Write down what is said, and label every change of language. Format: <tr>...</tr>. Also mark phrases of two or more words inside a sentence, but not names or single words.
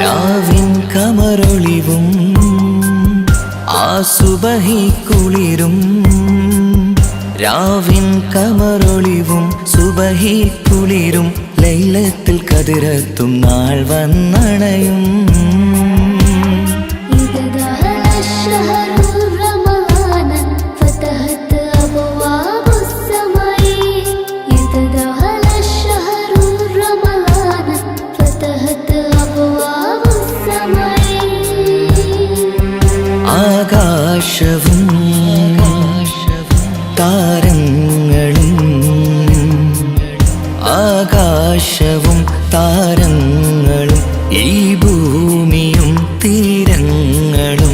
<ml>രാവിൻ കമറൊളിവും ആ സുബഹി കുളിരും. രാവിൻ കമറൊളിവും സുബഹി കുളിരും ലൈലത്തുൽ ഖദ്റത്തും നാൾ വന്നണയും.</ml> <ar>إذا دخل الشهر رمضان فتحت أبواب السماء. إذا دخل الشهر رمضان فتحت أبواب السماء.</ar> <ml>ആകാശവും താരങ്ങളും ആകാശവും താരങ്ങളും ഈ ഭൂമിയും തീരങ്ങളും.</ml>